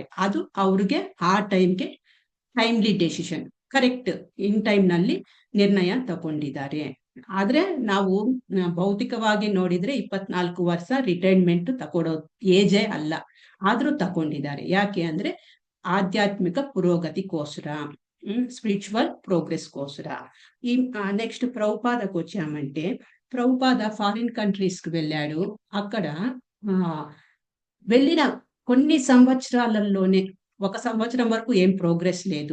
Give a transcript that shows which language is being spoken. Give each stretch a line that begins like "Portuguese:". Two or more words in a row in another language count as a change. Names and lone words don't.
Kannada: ಅದು ಅವ್ರಿಗೆ ಆ ಟೈಮ್ಗೆ
English: timely decision, correct in time
Kannada: ನಲ್ಲಿ ನಿರ್ಣಯ ತಗೊಂಡಿದ್ದಾರೆ. ಆದ್ರೆ ನಾವು ಭೌತಿಕವಾಗಿ ನೋಡಿದ್ರೆ 24 ವರ್ಷ ರಿಟೈರ್ಮೆಂಟ್ ತಗೊಳ್ಳೋ ಏಜೇ ಅಲ್ಲ, ಆದ್ರೂ ತಗೊಂಡಿದ್ದಾರೆ. ಯಾಕೆ ಅಂದ್ರೆ ಆಧ್ಯಾತ್ಮಿಕ ಪುರೋಗತಿಕೋಸರ,
English: spiritual progress
Kannada: ಕೋಸರ.
Telugu: ఈ నెక్స్ట్ ప్రభుపాదకు వచ్చామంటే, ప్రభుపాద
English: foreign countries
Telugu: కి వెళ్ళాడు. అక్కడ వెళ్ళిన కొన్ని సంవత్సరాలలోనే, 1 సంవత్సరం వరకు ఏం ప్రోగ్రెస్ లేదు.